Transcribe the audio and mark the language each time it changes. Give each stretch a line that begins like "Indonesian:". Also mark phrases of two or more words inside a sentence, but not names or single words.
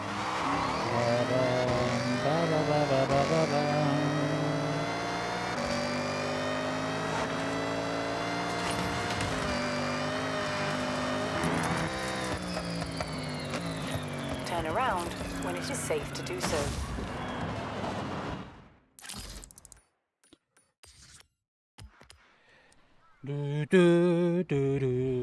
English: Ba bum, ba ba ba ba ba ba bum. Turn around when it is safe to do so. Do do do do.